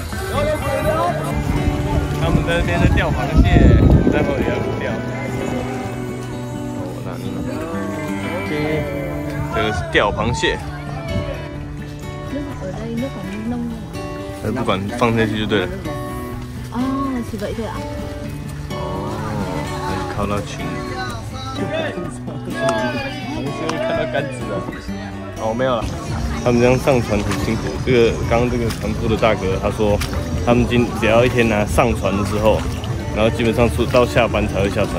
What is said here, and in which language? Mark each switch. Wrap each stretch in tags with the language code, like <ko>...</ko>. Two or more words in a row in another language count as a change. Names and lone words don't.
<zh>他们在那边在钓螃蟹，我待会也要钓。我拿你们，这个是钓螃蟹。不管放下去就对了。</zh> <vi>哦，是 vậy thôi ạ。</vi> <zh>哦，还靠到裙。看到杆子了。哦，没有了。他们这样上船很辛苦。刚刚这个船夫的大哥他说，他们只要一天上船的时候，然后基本上到下班才会下船。</zh>